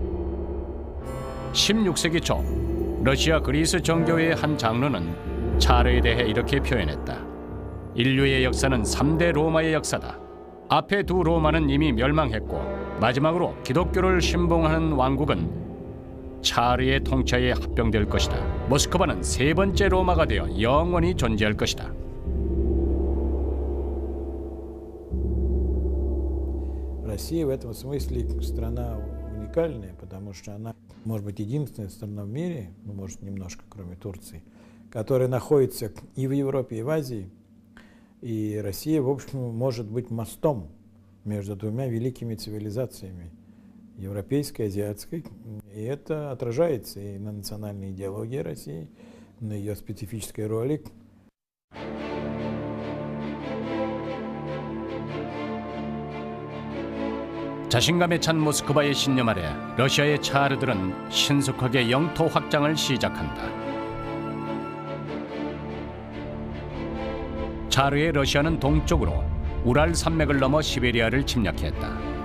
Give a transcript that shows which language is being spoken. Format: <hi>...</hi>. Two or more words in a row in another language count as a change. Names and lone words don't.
<ko>16세기 초 러시아 그리스 정교회의 한 장로는 차르에 대해 이렇게 표현했다. 인류의 역사는 3대 로마의 역사다. 앞에 두 로마는 이미 멸망했고 마지막으로 기독교를 신봉하는 왕국은 차르의 통치하에 합병될 것이다. 모스크바는 세 번째 로마가 되어 영원히 존재할 것이다.</ko> <ru>Россия в этом смысле страна уникальная, потому что она, может быть, единственная страна в мире, ну, может, немножко, кроме Турции, которая находится и в Европе, и в Азии. И Россия, в общем, может быть мостом между двумя великими цивилизациями, европейской и азиатской. И это отражается и на национальной идеологии России, на ее специфической роли.</ru> <ko>자신감에 찬 모스크바의 신념 아래 러시아의 차르들은 신속하게 영토 확장을 시작한다. 차르의 러시아는 동쪽으로 우랄 산맥을 넘어 시베리아를 침략했다.</ko>